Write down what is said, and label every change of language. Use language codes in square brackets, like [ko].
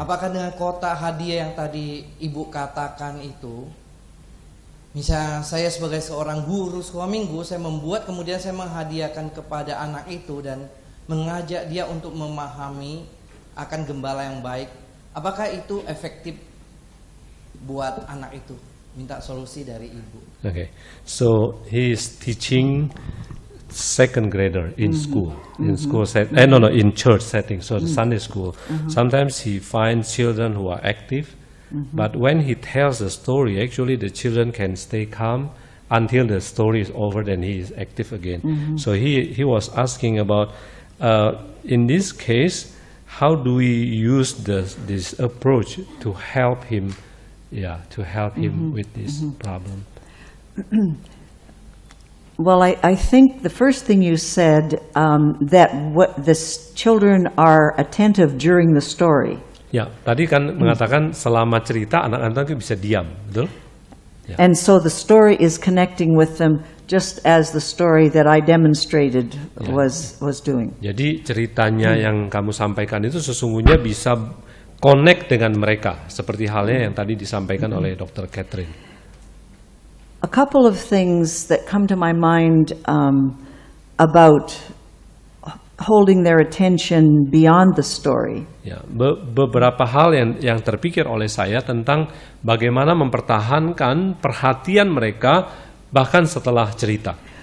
[id] Apakah dengan kotak hadiah yang tadi Ibu katakan itu, misalnya saya sebagai seorang guru sekolah minggu, saya membuat kemudian saya menghadiahkan kepada anak itu dan mengajak dia untuk memahami akan gembala yang baik. Apakah itu efektif buat anak itu? Minta solusi dari Ibu. [en] Okay, so he is teaching second grader in school, in church setting, so the Sunday school. Sometimes he finds children who are active. But when he tells the story, actually the children can stay calm until the story is over, then he is active again. So he was asking about, in this case, how do we use this approach to help him, with this problem? Well, I think the first thing you said, that the children are attentive during the story. [id] Ya, tadi kan mengatakan selama cerita anak-anak itu bisa diam, betul? Ya. [en] And so the story is connecting with them just as the story that I demonstrated was doing. [id] Jadi ceritanya yang kamu sampaikan itu sesungguhnya bisa connect dengan mereka, seperti halnya yang tadi disampaikan oleh Dr. Catherine. [en] A couple of things that come to my mind about holding their attention beyond the story. [id] Ya, beberapa hal yang terpikir oleh saya tentang bagaimana mempertahankan perhatian mereka bahkan setelah cerita.